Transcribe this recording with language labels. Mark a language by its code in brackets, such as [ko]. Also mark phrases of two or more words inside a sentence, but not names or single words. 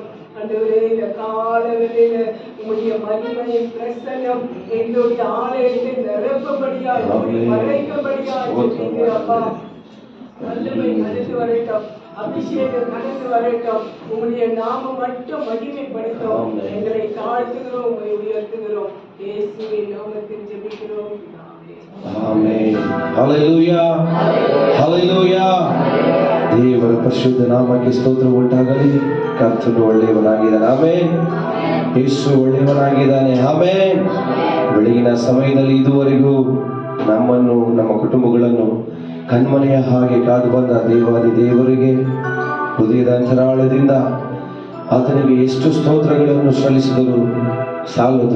[ta] ஆண்டவரே இந்த கால வேளையில உம்முடைய மகிமையின் பிரசன்னம் எங்களுடைய ஆலயத்தை நிரப்பும்படியாய் மறைக்கும்படியாய் ஜெபிக்கிறப்பா. வல்லமை கடந்து வரட்டும், அபிஷேகம் கடந்து வரட்டும். உங்களுடைய நாமம் மட்டும் மகிமைப்படுத்தும். எங்களை தாழ்த்துகிறோம், உங்களை உயர்த்துகிறோம். இயேசுவின் நாமத்தில் ஜெபிக்கிறோம். [kn] ಆಮೆನ್. ಹಲ್ಲೆಲೂಯಾ ಹಲ್ಲೆಲೂಯಾ. ದೇವರ ಪರಿಶುದ್ಧ ನಾಮಕ್ಕೆ ಸ್ತೋತ್ರ ಉಂಟಾಗಲಿ. ಕರ್ತನು ಒಳ್ಳೆಯವನಾಗಿದ್ದಾನೆ. ಆಮೆನ್. ಯೇಸು ಒಳ್ಳೆಯವನಾಗಿದ್ದಾನೆ. ಆಮೆನ್. ಬೆಳಗಿನ ಸಮಯದಲ್ಲಿ ಇದುವರೆಗೂ ನಮ್ಮನ್ನು ನಮ್ಮ ಕುಟುಂಬಗಳನ್ನು ಕಣ್ಮನೆಯ ಹಾಗೆ ಕಾದು ಬಂದ ದೇವಾದಿ ದೇವರಿಗೆ ಹೃದಯದ ಅಂತರಾಳದಿಂದ ಆತನಿಗೆ ಎಷ್ಟು ಸ್ತೋತ್ರಗಳನ್ನು ಸಲ್ಲಿಸಿದರೂ ಸಾಲದು.